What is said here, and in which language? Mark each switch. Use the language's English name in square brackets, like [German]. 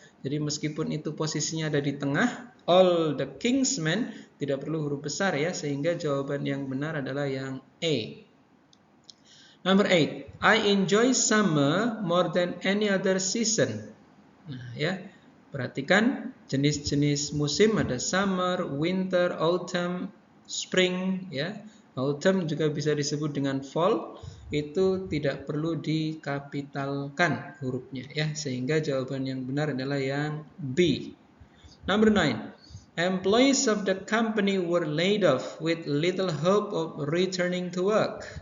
[Indonesian] Jadi meskipun itu posisinya ada di tengah, all the Kingsmen tidak perlu huruf besar ya, sehingga jawaban yang benar adalah yang A. [English] Number 8, I enjoy summer more than any other season. [Indonesian] Nah, ya, perhatikan jenis-jenis musim, ada summer, winter, autumn, spring ya. Autumn juga bisa disebut dengan fall. Itu tidak perlu dikapitalkan hurufnya ya, sehingga jawaban yang benar adalah yang B. [English] Number 9, employees of the company were laid off with little hope of returning to work.